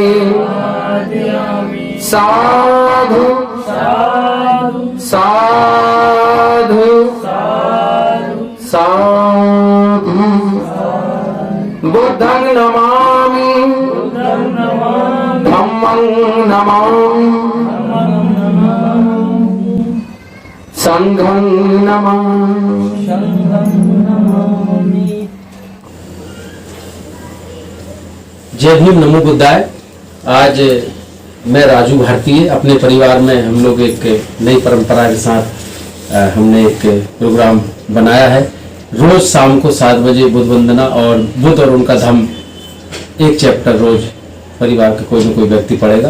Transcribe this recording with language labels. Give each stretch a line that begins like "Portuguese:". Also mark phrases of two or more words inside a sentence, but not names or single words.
Pali: साधु साधु साधु बुद्धं नमामि धम्मं नमामि संघं नमामि।
Hindi: जय भीम,
Sanskrit: नमो बुद्धाय।
Hindi: आज मैं राजू भारतीय, अपने परिवार में हम लोग एक नई परंपरा के साथ हमने एक प्रोग्राम बनाया है। रोज शाम को 7 बजे बुद्ध वंदना और बुद्ध और उनका धम्म एक चैप्टर रोज परिवार का कोई न कोई व्यक्ति पढ़ेगा।